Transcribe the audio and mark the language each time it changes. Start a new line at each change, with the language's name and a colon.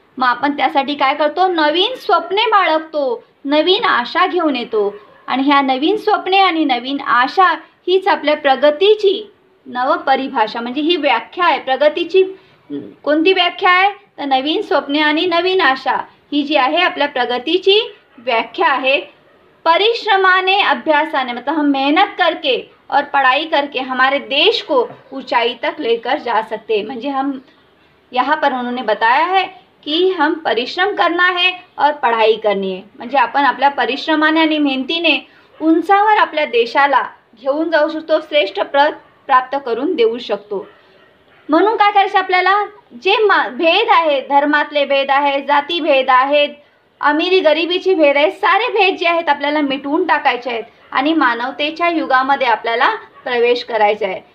Marathi: मग आपण त्यासाठी काय करतो, नवीन स्वप्ने बाळगतो, नवीन आशा घेऊन येतो. आणि ह्या नवीन स्वप्ने आणि नवीन आशा हीच आपल्या प्रगतीची नवपरिभाषा म्हणजे ही व्याख्या आहे. प्रगतीची कोणती व्याख्या आहे तर नवीन स्वप्ने आणि नवीन आशा ही जी आहे आपल्या प्रगतीची व्याख्या आहे. परिश्रमाने अभ्यासाने
Hindi: मतलब हम मेहनत करके और पढ़ाई करके हमारे देश को ऊंचाई तक लेकर जा सकते हैं. म्हणजे हम यहाँ पर उन्होंने बताया है की हम परिश्रम करना है और पढ़ाई करनी है.
Marathi: म्हणजे आपण आपल्या परिश्रमाने आणि मेहनतीने उंचावर आपल्या देशाला घेऊन जाऊ शकतो, श्रेष्ठ प्रत प्राप्त करून देऊ शकतो. म्हणून काय करायचं आपल्याला, जे भेद आहेत, धर्मातले भेद आहेत, जाती भेद आहेत, अमिरी गरिबीची भेद आहेत, सारे भेद जे आहेत आपल्याला मिटवून टाकायचे आहेत आणि मानवतेच्या युगामध्ये आपल्याला प्रवेश करायचा आहे.